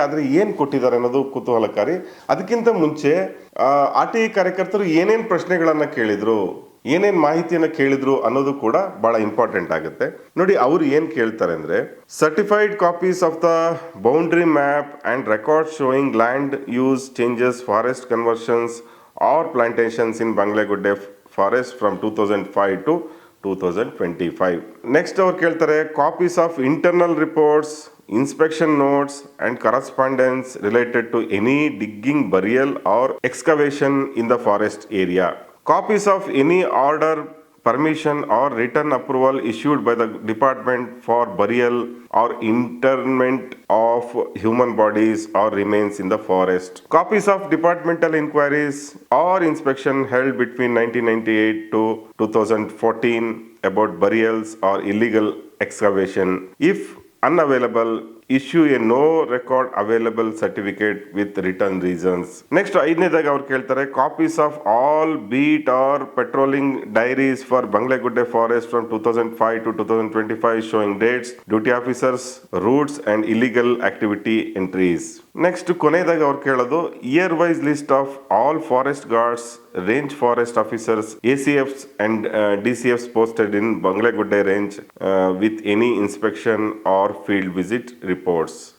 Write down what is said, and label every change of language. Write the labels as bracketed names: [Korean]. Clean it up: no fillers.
[Kannada] ಆದರೆ ಏನು ಕೊಟ್ಟಿದ್ದಾರೆ ಅನ್ನೋದು ಕುತೂಹಲಕಾರಿ. ಅದಕ್ಕಿಂತ ಮುಂಚೆ RTI ಕಾರ್ಯಕರ್ತರು ಏನೇನು ಪ್ರಶ್ನೆಗಳನ್ನು ಕೇಳಿದ್ರು, ಏನೇನ್ ಮಾಹಿತಿಯನ್ನ ಕೇಳಿದ್ರು ಅನ್ನೋದು ಕೂಡ ಬಹಳ ಇಂಪಾರ್ಟೆಂಟ್ ಆಗುತ್ತೆ. ನೋಡಿ, ಅವರು ಏನ್ ಕೇಳ್ತಾರೆ ಅಂದ್ರೆ, [English] Certified copies of the boundary map and record showing land use changes, forest conversions or plantations in Banglegudde forest from 2005 to 2025. Next [Kannada] ಅವ್ರು ಕೇಳ್ತಾರೆ, [English] Copies of internal reports, inspection notes and correspondence related to any digging, burial or excavation in the forest area. Copies of any order, permission or written approval issued by the department for burial or interment of human bodies or remains in the forest. Copies of departmental inquiries or inspection held between 1998 to 2014 about burials or illegal excavation. If unavailable, issue a no record available certificate with written reasons. Next, [Kannada] ಐದನೇದಾಗಿ ಅವ್ರು ಕೇಳ್ತಾರೆ, [English] Copies of all beat or patrolling diaries for Banglegudde forest from 2005 to 2025 showing dates, duty officers, routes and illegal activity entries. Next [Kannada] ಕೊನೆಯದಾಗಿ ಅವ್ರು ಕೇಳೋದು, [English] Year wise list of all forest guards, range forest officers, ACFs and DCFs posted in Banglegudde range with any inspection or field visit reports.